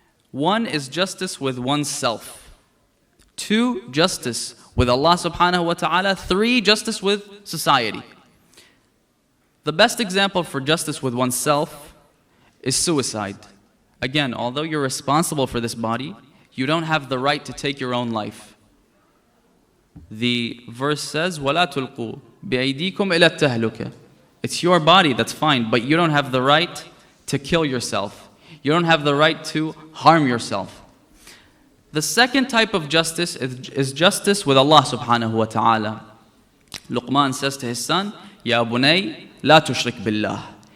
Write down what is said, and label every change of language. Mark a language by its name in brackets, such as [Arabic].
[English] One is justice with oneself. Two, justice with Allah subhanahu wa ta'ala. Three, justice with society. The best example for justice with oneself is suicide. Again, although you're responsible for this body, you don't have the right to take your own life. [Arabic] The verse says, وَلَا تُلْقُوا بِأَيْدِيكُمْ إِلَى التَّهْلُكَةِ. [English] It's your body, that's fine, but you don't have the right to kill yourself. You don't have the right to harm yourself. The second type of justice is justice with Allah subhanahu wa ta'ala. Luqman says to his son, [Arabic] Ya bunay, la tushrik billah.